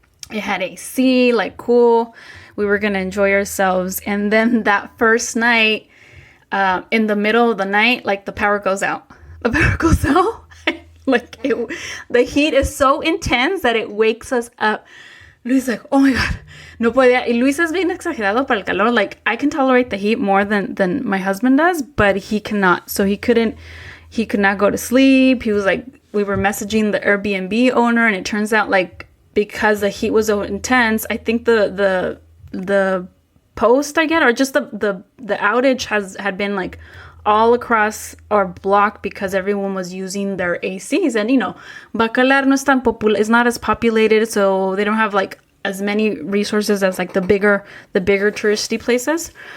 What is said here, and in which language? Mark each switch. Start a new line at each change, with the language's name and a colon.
English: It had AC, cool. We were going to enjoy ourselves. And then that first night, in the middle of the night, the power goes out. The power goes out. The heat is so intense that it wakes us up. Luis is oh my God,
Spanish: no podía. Y Luis es bien exagerado para el calor.
English: I can tolerate the heat more than my husband does, but he cannot. So he could not go to sleep. He was we were messaging the Airbnb owner, and it turns out because the heat was so intense, I think the post I get, or just the outage had been all across our block because everyone was using their ACs, and Bacalar
Spanish: no es tan
English: it's not as populated, so they don't have as many resources as the bigger touristy places.